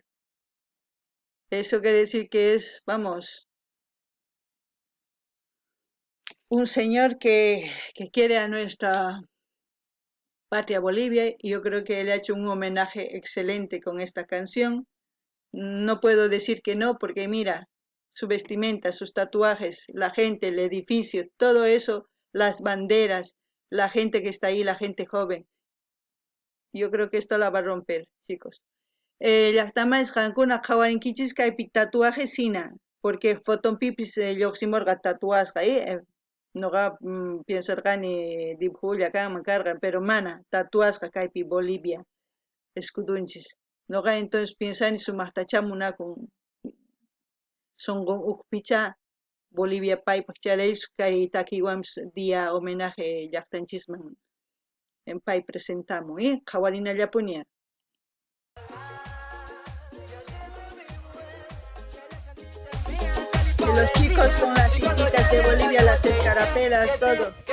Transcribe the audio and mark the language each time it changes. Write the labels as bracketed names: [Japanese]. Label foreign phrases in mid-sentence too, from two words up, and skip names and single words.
[Spanish] Eso quiere decir que es, vamos, un señor que quiere a nuestra patria Bolivia, y yo creo que él ha hecho un homenaje excelente con esta canción. No puedo decir que no, porque mira, su vestimenta, sus tatuajes, la gente, el edificio, todo eso, las banderas, la gente que está ahí, la gente joven. Yo creo que esto la va a romper, chicos. [Quechua] Llaqtaman qankuna qhawarinkichis kaypi tatuaje sina, porque fotonpipis lluqsimurqa tatuasqa noqa piensarqani dibujulla kanman karqan, pero mana tatuasqa kaypi Bolivia escudunchis. Noqa entonces piensani sumaqtachamunakun sonqo ukpicha Bolivia paypaq charaysqa kay takiwanpas [Spanish] día homenaje [Quechua] llaqtanchisman en pay presentamos qhawarinallapuña. [Spanish] Y los chicos con las cintitas de Bolivia, las escarapelas, todo.